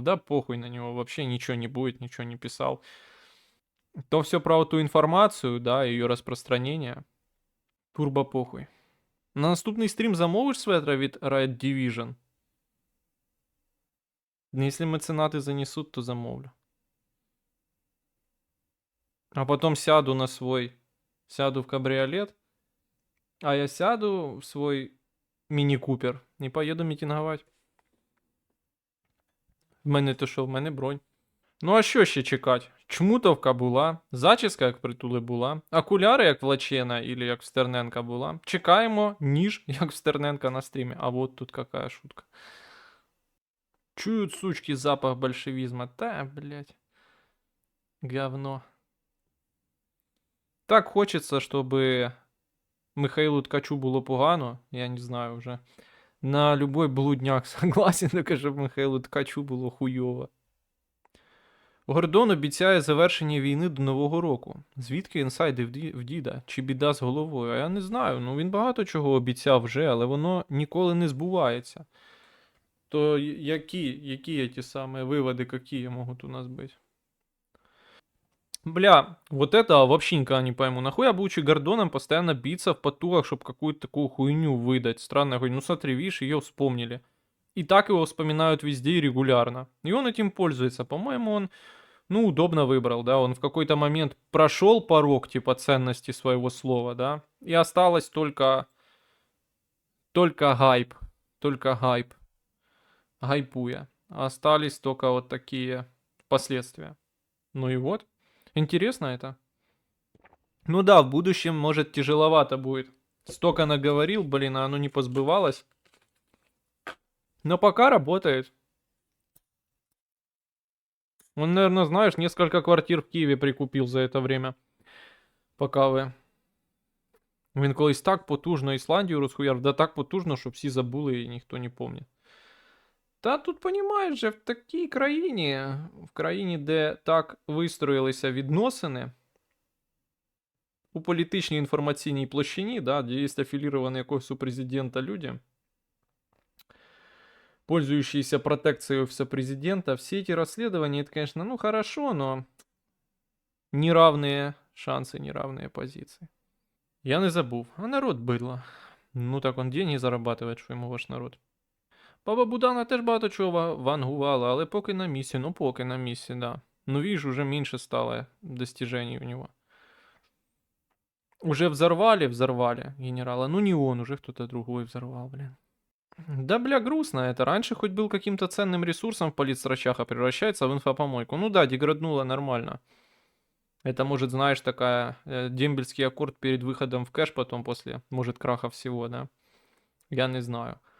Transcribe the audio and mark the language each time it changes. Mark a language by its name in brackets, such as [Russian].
[Russian] Да похуй на него, вообще ничего не будет, ничего не писал. То все про эту информацию, да, ее распространение. Турбо похуй. [Ukrainian] На наступний стрім замовиш светра від Riot Division? [Russian] Если меценаты занесут, [Ukrainian] то замовлю. [Russian] А потом сяду в кабриолет, а я сяду в свой міні-купер [Ukrainian] і поїду мітингувати. В мене то що, в мене бронь. Ну а що ще чекати? Чмутовка була, зачіска як в Притули була, окуляри як в Лачена или як в Стерненка була. Чекаємо ніж як в Стерненка на стрімі. [Russian] А вот тут какая шутка. Чують сучки запах большевизма. Та, блядь. Говно. [Ukrainian] Так хочеться, чтобы Михаилу Ткачу було погано, я не знаю вже. [Russian] На любой блудняк согласен, [Ukrainian] тільки щоб Михаилу Ткачу було хуйово. Гордон обіцяє завершення війни до Нового року. Звідки інсайди в діда? Чи біда з головою? А я не знаю. Ну він багато чого обіцяв вже, але воно ніколи не збувається. То які ті самі виводи, які можуть у нас бути? [Russian] Бля, вот это вообще никогда не пойму. Нахуя будучи Гордоном постоянно биться в потугах, чтобы какую-то такую хуйню выдать? Странная хуйня. Ну смотри, видишь, ее вспомнили. И так его вспоминают везде и регулярно. И он этим пользуется. По-моему, он, ну, удобно выбрал, да. Он в какой-то момент прошел порог, типа, ценности своего слова, да. И осталось только гайп. Только гайп. Гайпуя. Остались только вот такие последствия. Ну и вот. Интересно это. Ну да, в будущем, может, тяжеловато будет. Столько наговорил, блин, а оно не позбывалось. Но пока работает. Он, наверное, знаешь, несколько квартир в Киеве прикупил за это время. Пока ви. [Ukrainian] Він колись так потужно Ісландію розхуяв, да так потужно, що всі забули і ніхто не пам'ятає. Та тут, понімаєш же, в такій країні, в країні, де так вистроїлися відносини, у політичній інформаційній площині, да, де є афіліровані якогось у президента люди, [Russian] пользующиеся протекцией офиса президента, все эти расследования, это, конечно, ну хорошо, но неравные шансы, неравные позиции. [Ukrainian] Я не забув. А народ бидло. [Russian] Ну так он деньги зарабатывает, [Ukrainian] що йому ваш народ. Баба Будана теж багато чого вангувала, але поки на місці, ну поки на місці, да. [Russian] Ну видишь, уже меньше стало достижений у него. Уже взорвали генерала. Ну не он, уже кто-то другой взорвал, блин. Да, бля, грустно это. Раньше хоть был каким-то ценным ресурсом в политсрачах, а превращается в инфопомойку. Ну да, деграднуло нормально. Это, может, знаешь, такая дембельский аккорд перед выходом в кэш потом после, может, краха всего, да. Я не знаю.